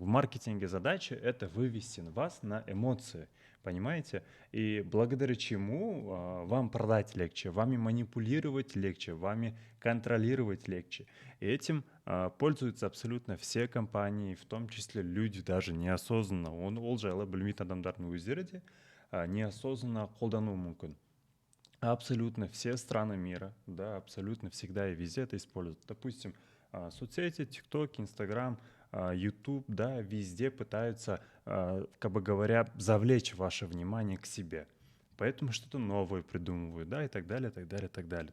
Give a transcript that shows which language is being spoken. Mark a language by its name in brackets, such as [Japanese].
[Russian] В маркетинге задача — это вывести вас на эмоции, понимаете? И благодаря чему вам продать легче, вами манипулировать легче, вами контролировать легче. И этим пользуются абсолютно все компании, в том числе люди даже неосознанно. [Kazakh] Ол жайлы білмейтін адамдардың өздері де [Russian] неосознанно [Kazakh] қолдануы мүмкін. [Russian] Абсолютно все страны мира, да, абсолютно всегда и везде это используют. Допустим, соцсети, ТикТок, Инстаграм, YouTube, да, везде пытаются, как бы говоря, завлечь ваше внимание к себе. Поэтому что-то новое придумывают, да, и так далее, так далее, так далее.